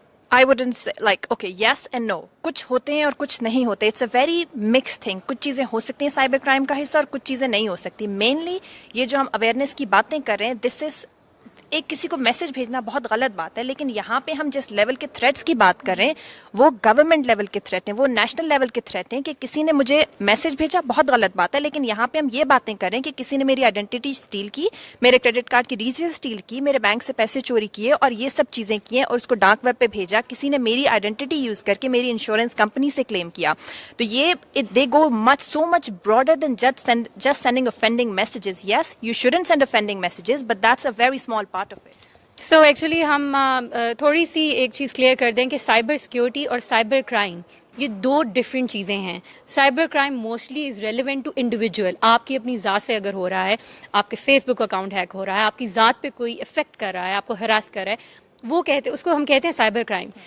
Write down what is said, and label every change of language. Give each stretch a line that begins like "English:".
English: I wouldn't say like okay yes and no.
Urdu: کچھ ہوتے ہیں اور کچھ نہیں ہوتے.
English: It's a very mixed thing.
Urdu: کچھ چیزیں ہو سکتی ہیں سائبر کرائم کا حصہ اور کچھ چیزیں نہیں ہو سکتی. مینلی یہ جو ہم اویئرنیس کی باتیں کر رہے ہیں,
English: this is
Urdu: ایک کسی کو میسج بھیجنا بہت غلط بات ہے، لیکن یہاں پہ ہم جس لیول کے تھریٹس کی بات کر رہے ہیں وہ گورنمنٹ لیول کے تھریٹ ہیں، وہ نیشنل لیول کے تھریٹ ہیں کہ کسی نے مجھے میسج بھیجا، بہت غلط بات ہے، لیکن یہاں پہ ہم یہ باتیں کریں کہ کسی نے میری آئیڈینٹی سٹیل کی، میرے کریڈٹ کارڈ کی ڈیٹیل سٹیل کی، میرے بینک سے پیسے چوری کیے اور یہ سب چیزیں کی ہیں اور اس کو ڈارک ویب پہ بھیجا، کسی نے میری آئیڈینٹی یوز کر کے میری انشورنس کمپنی سے کلیم کیا. تو یہ
English: They go so much broader than just sending offending messages. Yes, you shouldn't send offending messages, but that's a very small part of it.
Urdu: So actually ہم تھوڑی سی ایک چیز کلیئر کر دیں کہ سائبر سیکیورٹی اور سائبر کرائم یہ دو ڈفرینٹ چیزیں ہیں. Cyber crime
English: Mostly is relevant to individual.
Urdu: آپ کی اپنی ذات سے اگر ہو رہا ہے، آپ کے فیس بک اکاؤنٹ ہیک ہو رہا ہے، آپ کی ذات پہ کوئی افیکٹ کر رہا ہے، آپ کو ہراس کر رہا ہے، اس کو ہم کہتے ہیں سائبر کرائم.